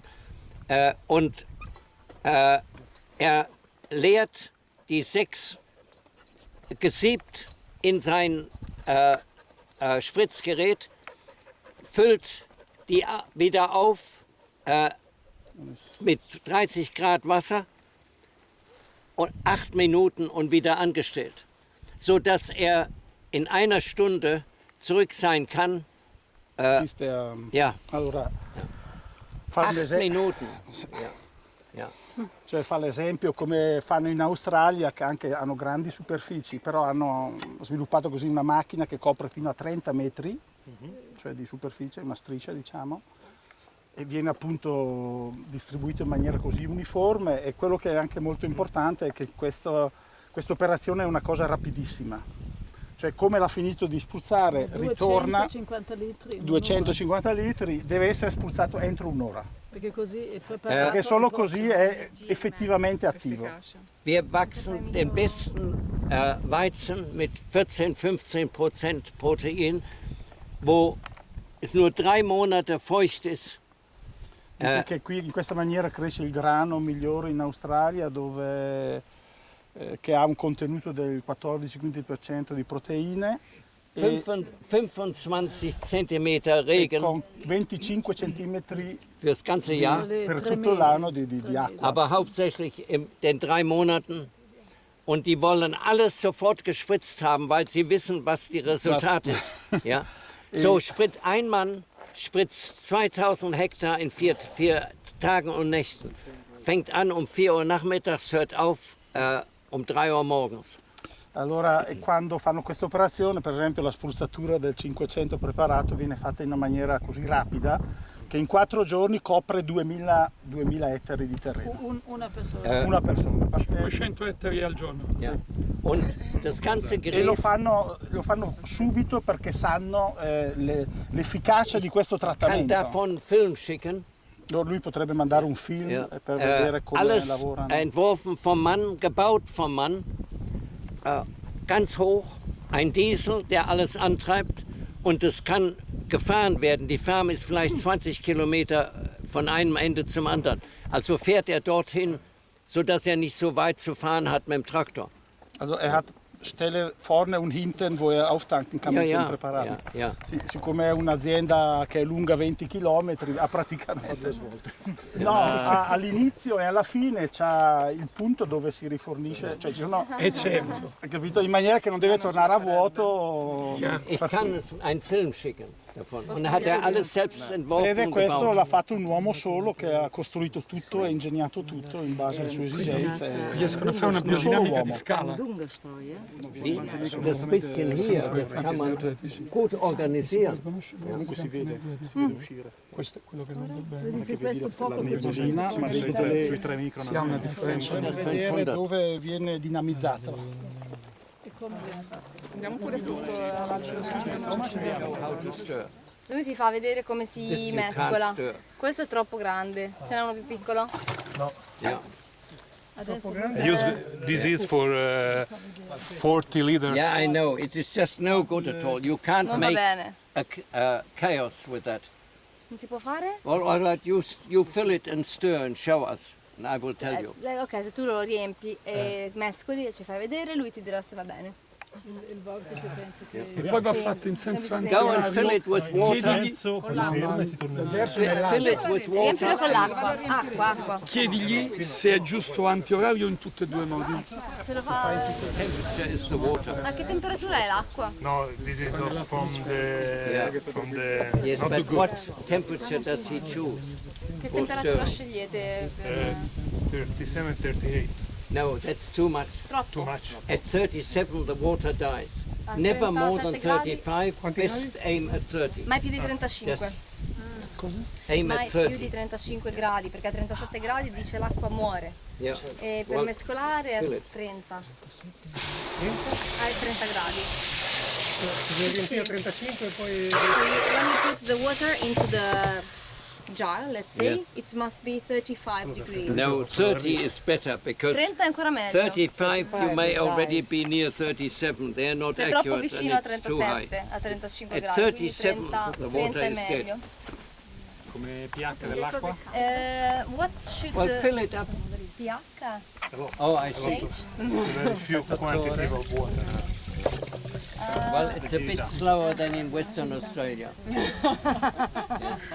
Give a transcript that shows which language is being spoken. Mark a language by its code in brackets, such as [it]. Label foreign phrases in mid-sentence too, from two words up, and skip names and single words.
[de] Und er leert die 6 gesiebt in sein Spritzgerät, füllt die wieder auf mit 30 Grad Wasser und 8 Minuten und wieder angestellt, sodass er in einer Stunde zurück sein kann. Ja, [it] Allora, [de] 8 Minuten. Ja. [it] Cioè fa l'esempio come fanno in Australia, che anche hanno grandi superfici, però hanno sviluppato così una macchina che copre fino a 30 metri, cioè di superficie, una striscia diciamo, e viene appunto distribuito in maniera così uniforme, e quello che è anche molto importante è che questa operazione è una cosa rapidissima. Cioè come l'ha finito di spruzzare, ritorna 250 litri. 250 litri, deve essere spruzzato entro un'ora. Perché così è preparato. Perché solo così è effettivamente attivo. [de] Wir wachsen den besten Weizen mit 14-15% Protein, wo es nur 3 Monate feucht ist. [it] Dice che qui in questa maniera cresce il grano migliore in Australia, dove che ha un contenuto del 14-15% di proteine, [de] 25 Zentimeter Regen [it] con 25 centimetri [de] fürs ganze Jahr, [it] per tutto l'anno di acqua. [de] aber hauptsächlich in den 3 Monaten. Und die wollen alles sofort gespritzt haben, weil sie wissen, was die Resultat ist. Ja? So, ein Mann spritzt 2000 Hektar in 4 Tagen und Nächten. Fängt an um 4 Uhr nachmittags, hört auf um 3 Uhr morgens. [it] Allora, quando fanno questa operazione, per esempio la spruzzatura del 500 preparato viene fatta in una maniera così rapida che in 4 giorni copre 2000 ettari di terreno. Una persona. Una persona. 500 ettari al giorno. [de] Ja. Und das ganze Gerät... [it] E lo fanno subito perché sanno l'efficacia di questo [de] kann [it] trattamento. [de] davon Film schicken. [it] Lui potrebbe mandare un film per vedere come [de] alles [it] lavorano. [de] entworfen vom Mann, gebaut vom Mann, ganz hoch, ein Diesel, der alles antreibt und es kann gefahren werden. Die Farm ist vielleicht 20 Kilometer von einem Ende zum anderen. Also fährt er dorthin, sodass er nicht so weit zu fahren hat mit dem Traktor. Also hat Stelle vorne und hinten, wo auftanken kann mit dem preparato. [it] Siccome è un'azienda che è lunga 20 km, ha praticamente svolte. No, all'inizio e alla fine c'ha il punto dove si rifornisce, cioè ci sono, certo. Capito? In maniera che non deve tornare a vuoto. [de] Ich kann einen Film schicken davon. Und da hat er alles selbst entworfen. [it] Ed è questo l'ha fatto un uomo solo che ha costruito tutto e ingegnato tutto in base alle sue esigenze. Riescono a fare una biodinamica di scala. [de] Das bisschen hier, das kann man gut organisieren. [it] Comunque si vede uscire. Questo è quello che non dobbiamo. Che vedi la nebulina, ma vedete sui 3 micron. Si ha una differenza. Vedere dove viene dinamizzato. Andiamo pure sotto Lui ti fa vedere come si mescola. Questo è troppo grande. Ce n'è uno più piccolo? No. [en] Yeah. This is for 40 liters. Yeah, I know. It is just no good at all. You can't [it] Non va [en] make [it] bene. [en] a chaos with that. [it] Non si può fare? [en] All right, you fill it and stir and show us, and I will tell you. [it] Ok, se tu lo riempi e mescoli e ci fai vedere, lui ti dirà se va bene. E poi va fatto in senso [en] Go and [it] antiorario. [en] fill it with water. Fill it with [it] Riempilo [en] water. [it] con l'acqua. Acqua. Chiedigli se è giusto antiorario in tutti e 2 i modi. Ce lo fa. [en] Temperature is the water. [it] A che temperatura è l'acqua? [en] No, this is from the Yes, not but the good. what temperature does he choose? [it] Che [en] For [it] temperatura [en] stirring? [it] scegliete? Per... 37, 38. [en] No, that's too much. [it] Troppo. [en] Too much. At 37 the water dies. [it] A [en] Never more than [it] 37 [en] 35. Best aim at 30. [it] Mai più di 35. [en] Aim [it] Mai [en] at [it] più [en] 30. [it] di 35 gradi, perché a 37 gradi dice l'acqua muore. [en] Yeah. [it] E per [en] Well, [it] mescolare a [en] fill it. [it] 30. A 30 gradi. Riempire a 35 e poi... [en] When you put the water into the jar, let's say, Yes. it must be 35 degrees. No, 30 is better because [it] 30 è ancora meglio. [en] 35 you may already be near 37. They are not [it] Sei troppo [en] accurate [it] vicino a [en] and it's too high. [it] 37, a 35 [en] At [it] gradi, quindi [en] 37 [it] 30, [en] the [it] 30 [en] water [it] è [en] is dead. [it] meglio. Come pH dell'acqua? [en] What should Well, fill it up. pH? Oh, I see. Very few quantity of water. Well, it's a bit slower than in Western Australia. Yeah.